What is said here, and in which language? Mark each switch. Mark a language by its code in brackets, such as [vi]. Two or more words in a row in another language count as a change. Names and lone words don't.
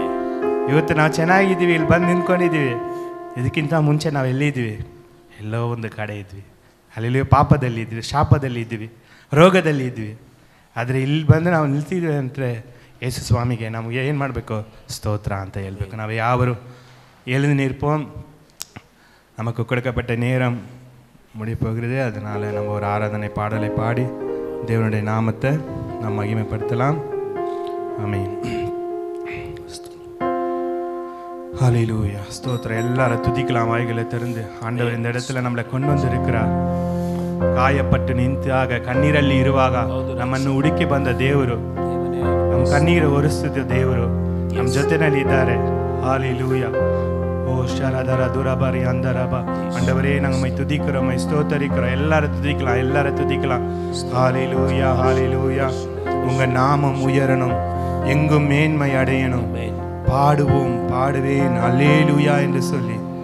[kn] ಇವತ್ತು ನಾವು ಚೆನ್ನಾಗಿದ್ದೀವಿ, ಇಲ್ಲಿ ಬಂದು ನಿಂತ್ಕೊಂಡಿದ್ದೀವಿ. ಇದಕ್ಕಿಂತ ಮುಂಚೆ ನಾವು ಎಲ್ಲಿದ್ದೀವಿ? ಎಲ್ಲೋ ಒಂದು ಕಡೆ ಇದ್ವಿ. ಹಲ್ಲೆಲೂಯಾ. ಪಾಪದಲ್ಲಿ ಇದ್ವಿ, ಶಾಪದಲ್ಲಿ ಇದ್ವಿ, ರೋಗದಲ್ಲಿ ಇದ್ವಿ. ಆದರೆ ಇಲ್ಲಿ ಬಂದು ನಾವು ನಿಲ್ತಿದ್ವಿ ಅಂದರೆ ಯೇಸು ಸ್ವಾಮಿಗೆ ನಮಗೆ ಏನು ಮಾಡಬೇಕು? ಸ್ತೋತ್ರ ಅಂತ ಹೇಳ್ಬೇಕು. ನಾವು ಯಾವರು [ta] எழுந்து நிற்போம். நமக்கு கொடுக்கப்பட்ட நேரம் முடிப்போகிறது. அதனால் நம்ம ஒரு ஆராதனை பாடலை பாடி தேவனுடைய நாமத்தை நாம் மகிமைப்படுத்தலாம். ஆமென். ஹல்லேலூயா. ஸ்தோத்திரம். எல்லாரும் துதிக்கலாம் வாய்களை திறந்து. ஆண்டவர் இந்த இடத்துல நம்மளை கொண்டு வந்திருக்கிறார். [kn] ಕಾಯಪಟ್ಟು ನಿಂತಾಗ ಕಣ್ಣೀರಲ್ಲಿ ಇರುವಾಗ ನಮ್ಮನ್ನು ಹುಡುಕಿ ಬಂದ ದೇವರು, ನಮ್ಮ ಕಣ್ಣೀರು ಒರೆಸುತ್ತ ದೇವರು ನಮ್ಮ ಜೊತೆನಲ್ಲಿ ಇದ್ದಾರೆ. ஹல்லேலூயா. ஓ ஷரதர துரபரி அந்தரப. [ta] ஆண்டவரே நம்மை துதிக்கிறோம், ஸ்தோத்தரிக்கிறோம். எல்லாரும் துதிக்கலாம், எல்லாரும் துதிக்கலாம். ஹல்லேலூயா, ஹல்லேலூயா. உங்க நாமம் உயரணும், எங்கும் மேன்மை அடையணும். பாடுவோம், பாடுவேன் அல்லேலூயா என்று சொல்லி.